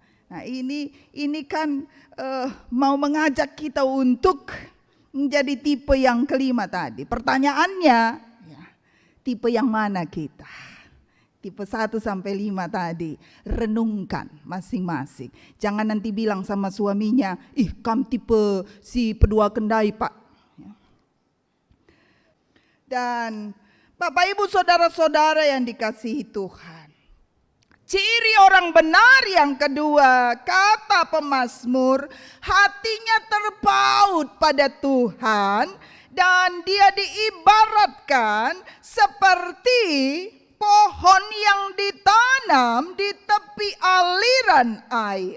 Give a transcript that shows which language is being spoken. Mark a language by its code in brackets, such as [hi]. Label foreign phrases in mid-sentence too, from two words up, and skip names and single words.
[id] Nah ini kan mau mengajak kita untuk menjadi tipe yang kelima tadi. Pertanyaannya, tipe yang mana kita? Tipe 1 sampai 5 tadi. Renungkan masing-masing. Jangan nanti bilang sama suaminya, ih kamu tipe [btx] si pedua kendai [id] pak. Dan Bapak Ibu saudara-saudara yang dikasihi Tuhan, ciri orang benar yang kedua, kata pemazmur, hatinya terpaut pada Tuhan, dan dia diibaratkan seperti pohon yang ditanam di tepi aliran air.